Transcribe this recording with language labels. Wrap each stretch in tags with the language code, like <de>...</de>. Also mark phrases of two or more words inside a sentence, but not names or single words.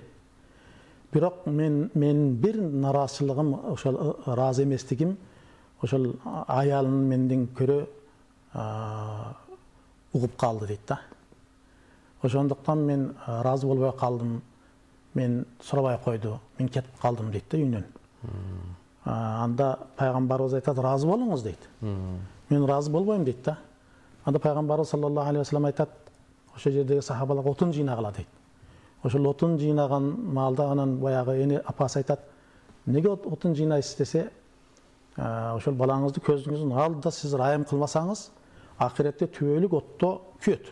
<ky>Бирок мен бир нараазычылыгым, ошол ыраазы эместигим, ошол аялын менден көрө угуп калды дейт да. Ошондуктан мен ыраазы болбой калдым, мен сурабай койду, мен кетип калдым дейт да үйүнөн. Анда пайгамбарыбыз айтат, ыраазы болуңуз дейт. Мен ыраазы болбойм дейт да. Анда пайгамбарыбыз</ky> <ar>صلى الله عليه وسلم</ar> <ky>айтат, ошол жердеги сахабаларга отун жыйнагыла дейт. Ошол отун жыйнаган маалда анан баягы эне апасы айтат, неге отун жыйнайсыз десе, ошол балаңызды көзүңүздүн алдында сиз райым кылмасаңыз, акыретте түбөлүк отто күйөт.</ky>